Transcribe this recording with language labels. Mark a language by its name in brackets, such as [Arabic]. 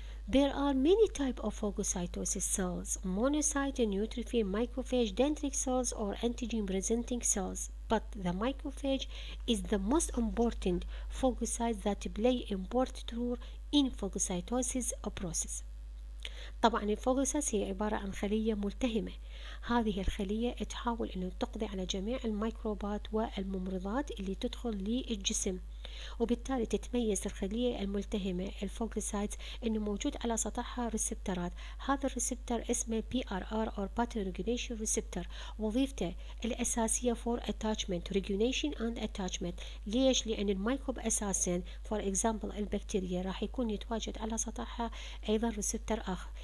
[English] There are many types of phagocytosis cells: monocyte, neutrophil, macrophage, dendritic cells, or antigen-presenting cells. But the macrophage is the most important phagocyte that play important role in phagocytosis process. [Arabic] طبعا الفاغوسايتس هي عبارة عن خلية ملتهمة. هذه الخلية تحاول أن تقضي على جميع الميكروبات والممرضات اللي تدخل للجسم. وبالتالي تتميز الخلية الملتهمة الفوجوسايت إنه موجود على سطحها ريسبترات. هذا الريسبتر اسمه [English] PRR or Pattern Recognition Receptor. [Arabic] وظيفته الأساسية [English] for attachment regulation and attachment. [Arabic] ليش؟ لأن الميكروب أساسا [English] for example [Arabic] البكتيريا راح يكون يتواجد على سطحها أيضا ريسبتر آخر.